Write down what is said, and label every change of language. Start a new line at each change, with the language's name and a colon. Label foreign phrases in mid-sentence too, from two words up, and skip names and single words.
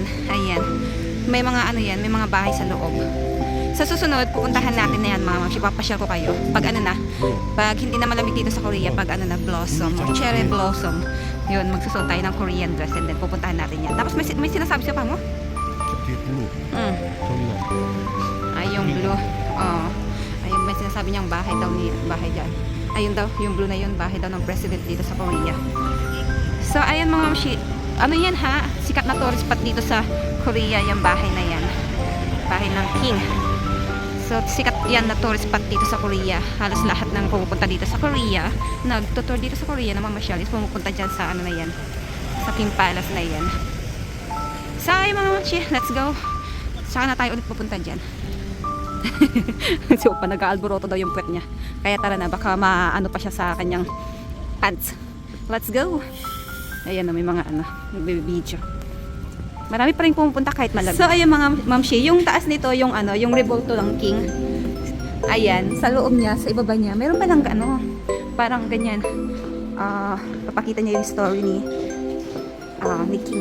Filipino: Ayan. May mga ano yan, may mga bahay sa loob. Sa susunod, pupuntahan natin na yan, mga mamshi. Papasyal ko kayo. Pag ano na, pag hindi na malamig dito sa Korea, pag ano na,
English: blossom or cherry blossom,
Filipino: yun, magsusuot tayo ng
English: Korean dress and then
Filipino: pupuntahan natin yan. Tapos may sinasabi siya pa mo?
Korean: 뒤에 블루. 저기가.
Filipino: Ay, yung blue. Oo. Ayun, may sinasabi niyang bahay dyan. Ayun daw, yung blue na yun, bahay daw ng president dito sa Korea. So, ayan mga mamshi. Ano yan ha? Sikat na
English: tourist spot
Filipino: dito sa Korea, yung bahay na yan. Bahay ng king. So, sikat yan na
English: tourist spot
Filipino: dito sa Korea. Halos lahat ng pumupunta dito sa Korea, nagtutour dito sa Korea na mamasyal is pumupunta dyan sa ano na yan. Sa King Palace na yan. So, ay mga mamshi,
English: let's go.
Filipino: Saka na tayo ulit pupunta dyan. So, pa nag-aalboroto daw yung puwet niya. Kaya tara na, baka maano pa siya sa kanyang pants.
English: Let's go.
Filipino: Ayan na, may mga ano, nagbe-video. Marami pa rin pumupunta kahit malamig. So, ayan mga mamshi, yung taas nito, yung ano, yung revolto ng king. Ayan, sa loob niya, sa ibaba niya, meron pa lang ano, parang ganyan. Papakita niya yung story ni king.